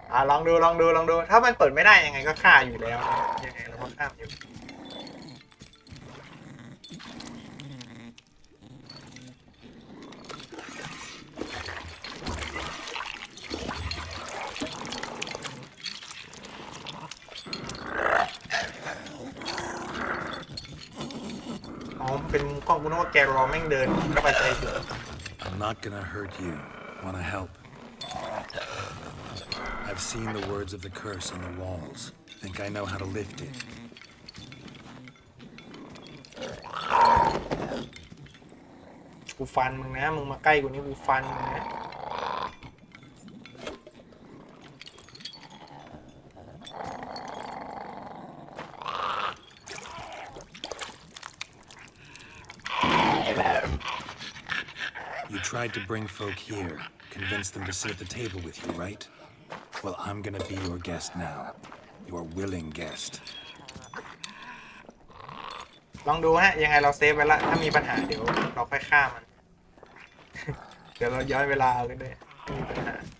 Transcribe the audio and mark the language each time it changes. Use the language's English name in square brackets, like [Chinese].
[Thai] ลองดูถ้ามันเปิดไม่ได้ยังไงก็ฆ่าอยู่แล้วนะยังไงเราก็ฆ่าอยู่เป็นมุมกล้องกูนึกว่าแกรอแม่งเดินเข้าไปใจเสือ [English] I'm not gonna hurt you. Wanna help? I've seen the words of the curse on the walls. Think I know how to lift it. [Thai] กูฟันมึงนะมึงมาใกล้กูนี่กูฟันมึงนะ [English] You tried to bring folk here, convince them to sit at the table with you, right? Well, I'm gonna be your guest now. your willing guest. [Thai] ลองดูฮะยังไงเราเซฟไว้ละถ้ามีปัญหาเดี๋ยวเราค่อยฆ่ามัน เดี๋ยวเราย้อนเวลาเอากันด้วยไม่มีปัญหา